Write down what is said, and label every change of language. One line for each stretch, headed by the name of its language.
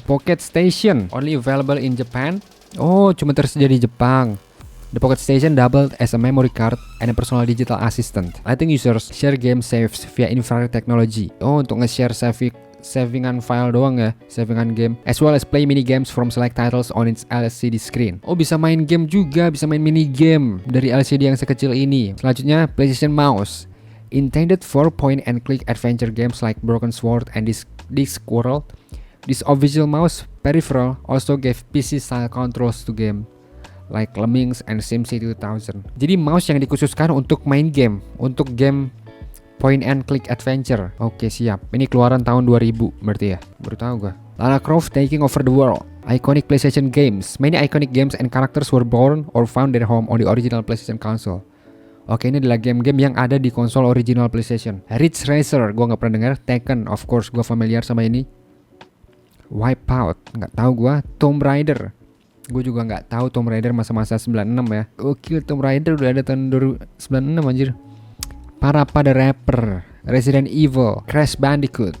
English: Pocket Station only available in Japan.
Indonesian: Oh, cuma tersedia di Jepang.
English: The Pocket Station doubled as a memory card and a personal digital assistant, letting users share game saves via infrared technology.
Indonesian: Oh, untuk nge-share savingan file doang ya, savingan game,
English: as well as play mini games from select titles on its LCD screen.
Indonesian: Oh, bisa main game juga, bisa main mini game dari LCD yang sekecil ini. Selanjutnya, PlayStation Mouse.
English: Intended for point-and-click adventure games like Broken Sword and Discworld, this official mouse peripheral also gave PC-style controls to game like Lemmings and SimCity 2000.
Indonesian: Jadi mouse yang dikhususkan untuk main game, untuk game point-and-click adventure. Oke, siap. Ini keluaran tahun 2000 berarti ya. Baru tahu gua.
English: Lara Croft Taking Over the World. Iconic PlayStation games. Many iconic games and characters were born or found their home on the original PlayStation console.
Indonesian: Oke, ini adalah game-game yang ada di konsol original PlayStation. Ridge Racer, gue nggak pernah dengar. Tekken, of course, gue familiar sama ini. Wipeout, nggak tahu gue. Tomb Raider, gue juga nggak tahu Tomb Raider masa-masa 96 ya. Oke, Tomb Raider udah ada tahun 96 anjir. Parappa the Rapper, Resident Evil, Crash Bandicoot.